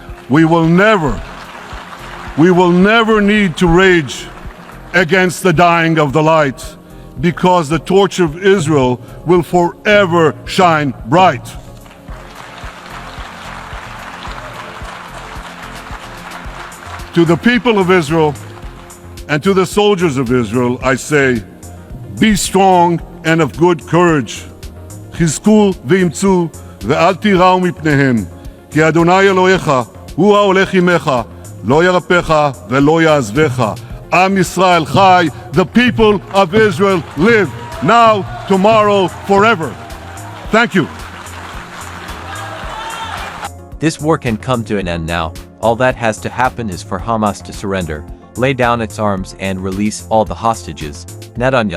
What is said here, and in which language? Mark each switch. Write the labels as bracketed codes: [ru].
[en] We will never need to rage against the dying of the light, because the torch of Israel will forever shine bright. To the people of Israel and to the soldiers of Israel, I say, be strong and of good courage. [he] חזקו ואמצו ואל תיראו מפניהם, כי אדוני אלוהיך הוא ההולך עמך, לא ירפך ולא יעזבך. Am Yisrael Chai, [en] the people of Israel live, now, tomorrow, forever. Thank you. This war can come to an end now. All that has to happen is for Hamas to surrender, lay down its arms and release all the hostages, Netanyahu said. Thank you for joining us today. Don't forget to hit that like button